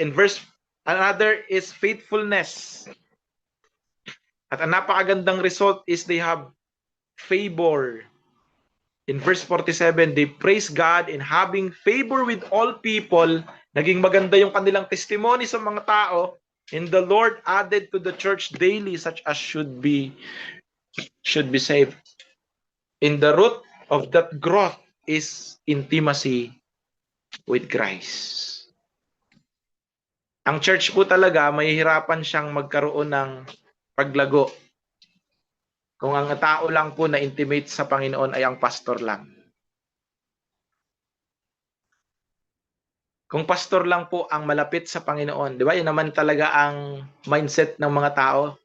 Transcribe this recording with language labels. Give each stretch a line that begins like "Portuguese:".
English: In verse another is faithfulness. At ang napakagandang result is they have favor In verse 47, they praise God in having favor with all people.
Filipino: Naging maganda yung kanilang testimony sa mga tao.
English: And the Lord added to the church daily such as should be saved. In the root of that growth is intimacy with Christ.
Filipino: Ang church po talaga, mahihirapan siyang magkaroon ng paglago kung ang tao lang po na intimate sa Panginoon ay ang pastor lang. Kung pastor lang po ang malapit sa Panginoon, di ba? Yan naman talaga ang mindset ng mga tao.